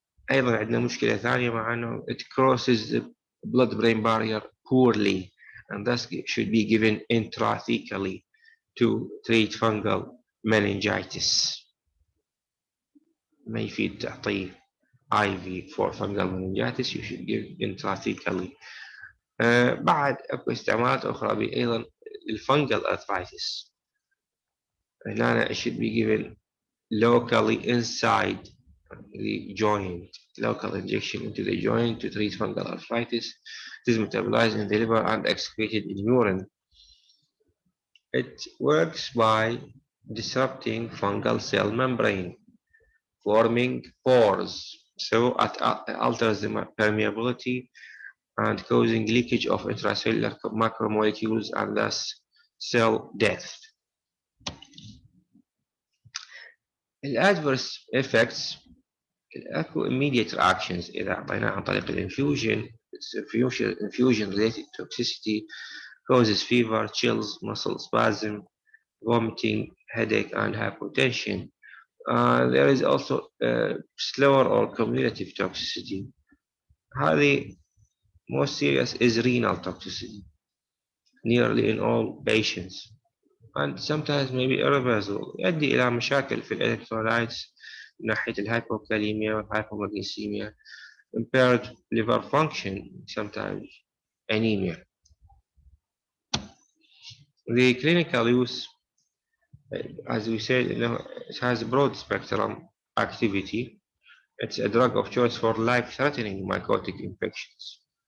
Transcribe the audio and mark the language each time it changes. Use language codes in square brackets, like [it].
[ar] أيضا عندنا مشكلة ثانية مع أنه [en] it crosses the blood-brain barrier poorly and thus should be given intrathecally to treat fungal meningitis. [ar] ما يفيد تعطيه [en] IV for fungal meningitis, you should give intrathecally. [ar] بعد اكو استعمالات اخرى ايضا الفنجل arthritis. [en] هنا it should be given locally inside the joint, local injection into the joint to treat fungal arthritis. It is metabolized in the liver and excreted in urine. It works by disrupting fungal cell membrane, forming pores, so it alters the permeability and causing leakage of intracellular macromolecules and thus cell death. [ar] الادverse effects اكو [en] immediate reactions [ar] إذا أعطيناه عن طريق الانفيوجن. [en] Infusion related toxicity causes fever, chills, muscle spasm, vomiting, headache, and hypotension. There is also slower or cumulative toxicity. هذه most serious is renal toxicity, nearly in all patients, and sometimes may be irreversible. [ar] يؤدي إلى مشاكل في الإلكترولايتس من ناحية الهايبوكاليميا والهايبومغنيسيميا, [en] impaired liver function, sometimes anemia. The clinical use, as we said, it has a broad spectrum activity. It's a drug of choice for life-threatening mycotic infections.